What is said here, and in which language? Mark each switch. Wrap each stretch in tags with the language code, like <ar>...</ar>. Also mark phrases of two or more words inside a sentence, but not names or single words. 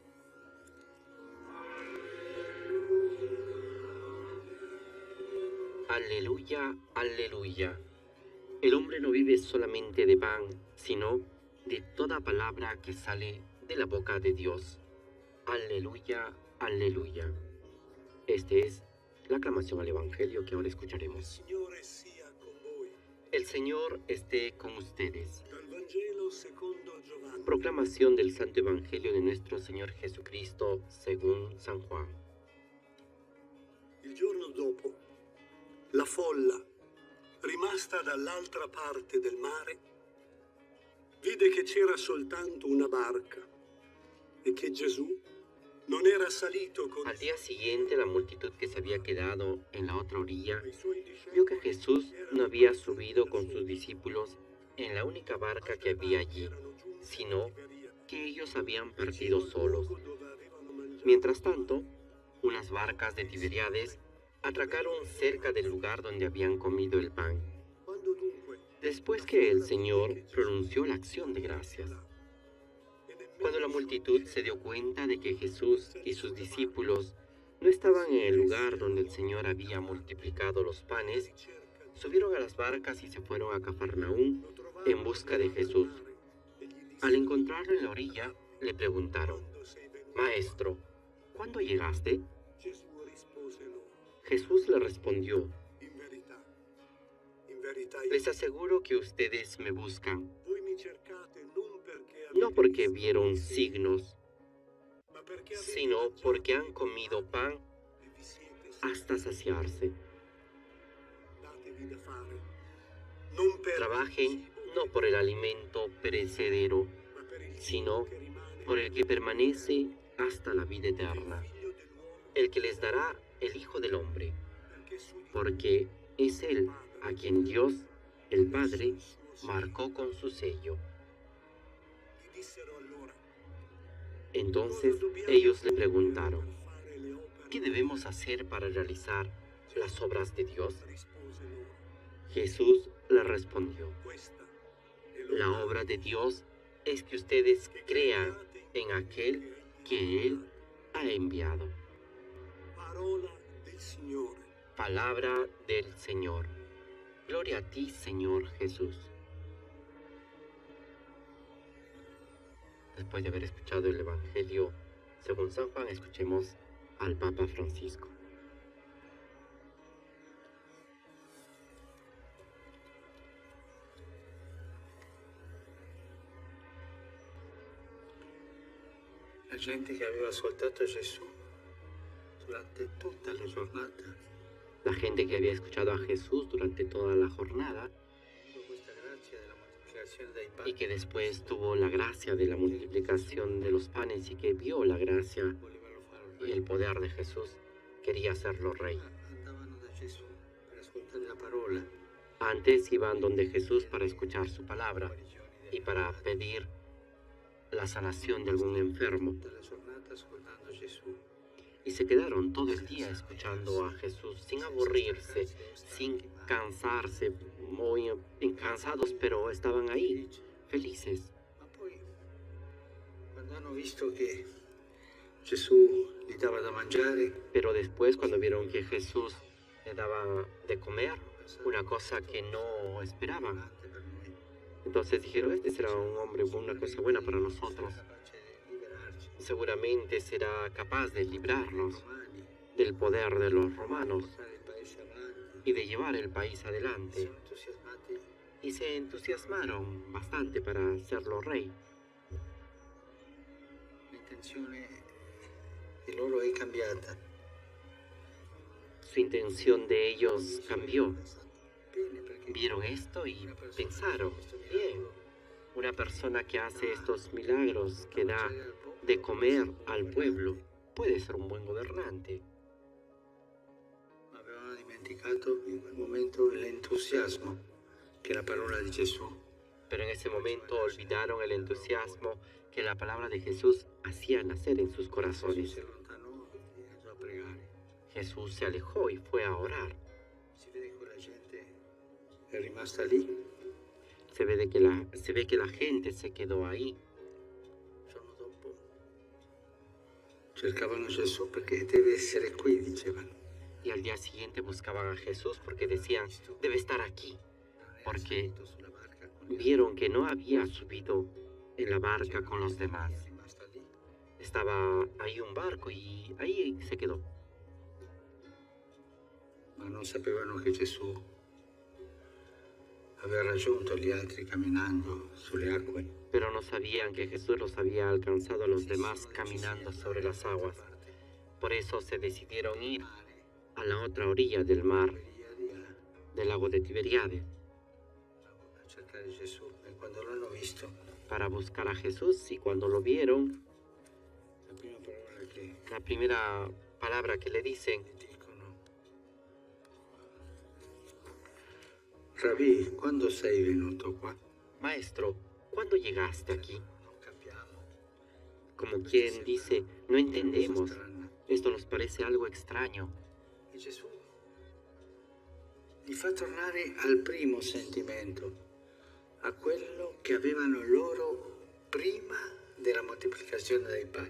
<es>Aleluya, aleluya. El hombre no vive solamente de pan, sino de toda palabra que sale de la boca de Dios. Aleluya, aleluya. Esta es la aclamación al Evangelio que ahora escucharemos.</es> <it>Signore sia con voi.</it> <es>El Señor esté con ustedes.</es> <it>Dal Vangelo secondo Giovanni.</it> <es>Proclamación del Santo Evangelio de nuestro Señor Jesucristo según San Juan.</es> <it>Il giorno dopo, la folla, rimasta dall'altra parte del mare, vide che c'era soltanto una barca e che Gesù non era salito con</it> <es>Al día siguiente, la multitud que se había quedado en la otra orilla</es> <it>i suoi discepoli.</it> <es>vio que Jesús no había subido con sus discípulos en la única barca que había allí, sino que ellos habían partido solos. Mientras tanto, unas barcas de Tiberíades atracaron cerca del lugar donde habían comido el pan.</es> <it>Quando dunque</it> <es>Después que el Señor pronunció la acción de gracias, cuando la multitud se dio cuenta de que Jesús y sus discípulos no estaban en el lugar donde el Señor había multiplicado los panes, subieron a las barcas y se fueron a Cafarnaúm en busca de Jesús. Al encontrarlo en la orilla, le preguntaron: Maestro, ¿cuándo llegaste?</es> <it>Gesù rispose loro:</it> <es>Jesús le respondió:</es> <it>in verità</it> <es>les aseguro que ustedes me buscan,</es> <it>voi mi cercate non perché</it> <es>no</es> <it>avete</it> <es>porque</es> <it>visto</it> <es>vieron</es> <it>segni,</it> <es>signos,</es> <it>ma perché avete</it> <es>sino</es> <it>mangiato</it> <es>porque han comido pan</es> <it>e vi siete</it> <es>hasta saciarse.</es> <it>datevi da fare. Non per</it> <es>Trabajen</es> <it>il cibo</it> <es>no por el alimento perecedero,</es> <it>ma per il</it> <es>sino</es> <it>cibo che rimane</it> <es>por el que permanece hasta la vida eterna,</es> <it>figlio dell'uomo,</it> <es>el que les dará el Hijo del Hombre,</es> <it>perché su di</it> <es>porque es Él a quien Dios, el Padre, marcò con su sello.</es> <it>gli dissero allora:</it> <es>Entonces ellos le preguntaron: ¿qué debemos hacer para realizar las obras de Dios?</es> <it>rispose loro:</it> <es>Jesús le respondió:</es> <it>questa è</it> <es>la obra de Dios es que ustedes crean en aquel que Él ha enviado.</es> <it>parola del Signore.</it> <es>Palabra del Señor. Gloria a ti, Señor Jesús. Después de haber escuchado el Evangelio según San Juan, escuchemos al Papa Francisco.</es> <it>La gente che aveva ascoltato Gesù durante tutta la giornata,</it> <es>La gente que había escuchado a Jesús durante toda la jornada</es> <it>con questa grazia della moltiplicazione dei</it> <es>y</es> <it>pani,</it> <es>que después tuvo la gracia de la multiplicación de los panes y que vio la gracia</es> <it>volevano farlo</it> <es>y</es> <it>re.</it> <es>el poder de Jesús, quería hacerlo rey.</es> <it>Andavano da Gesù per ascoltare la parola,</it> <es>Antes iban donde Jesús para escuchar su palabra</es> <it>guarigioni</it> <es>y para pedir la sanación de algún enfermo.</es> <it>tutta la giornata ascoltando Gesù.</it> <es>Y se quedaron todo el día escuchando a Jesús sin aburrirse, sin cansarse, muy cansados, pero estaban ahí, felices.</es> <it>Ma poi, quando hanno visto che Gesù gli dava da mangiare,</it> <es>Pero después, cuando vieron que Jesús le daba de comer, una cosa que no esperaban,</es> <it>importante per noi,</it> <es>entonces dijeron, este será un hombre, una cosa buena para nosotros.</es> <it>capace di liberarci</it> <es>Seguramente será capaz de librarnos</es> <it>romani,</it> <es>del poder de los romanos</es> <it>portare il paese avanti.</it> <es>y de llevar el país adelante.</es> <it>Sono entusiasmati.</it> <es>Y se entusiasmaron bastante para hacerlo rey.</es> <it>L'intenzione di loro è cambiata.</it> <es>Su intención de ellos cambió.</es> <it>Bene, perché</it> <es>Vieron esto y</es> <it>una persona</it> <es>pensaron,</es> <it>che questo</it> <es>bien,</es> <it>miracolo</it> <es>una persona que hace estos milagros, que da</es> <it>mangiare al popolo,</it> <es>de comer al pueblo, puede ser un buen gobernante.</es> <it>ma avevano dimenticato in quel momento l'entusiasmo che la parola di Gesù</it> <es>Pero en ese momento olvidaron el entusiasmo que la palabra de Jesús hacía nacer en sus</es> <it>Gesù</it> <es>corazones.</es> <it>si allontanò e andò a pregare.</it> <es>Jesús se alejó y fue a orar.</es> <it>Si vede che la gente è rimasta lì.</it> <es>Se ve que la gente se quedó ahí.</es> <it>Il giorno dopo cercavano Gesù perché deve essere qui, dicevano.</it> <es>Y al día siguiente buscaban a Jesús porque decían, debe estar aquí.</es> <it>Non era Perché salito sulla barca con gli</it> <es>Vieron que no había subido en la barca con los demás.</es> <it>altri, è rimasta lì.</it> <es>Estaba ahí un barco y ahí se quedó.</es> <it>Ma non sapevano che Gesù aveva raggiunto gli altri camminando sulle acque.</it> <es>Pero no sabían que Jesús los había alcanzado a los demás caminando sobre las aguas. Por eso se decidieron ir a la otra orilla del mar, del lago de Tiberiade,</es> <it>A cercare Gesù e quando l'hanno visto,</it> <es>para buscar a Jesús. Y cuando lo vieron,</es> <it>la prima parola che</it> <es>la primera palabra que le dicen,</es> <it>dicono: Rabbi, quando sei venuto qua?</it> <es>Maestro, ¿cuándo llegaste aquí?</es> <it>Non capiamo.</it> <es>Como quien dice, no entendemos,</es> <it>Strana.</it> <es>esto nos parece algo extraño.</es> <it>E Gesù li fa tornare al primo sentimento, a quello che avevano loro prima della moltiplicazione dei pani.</it>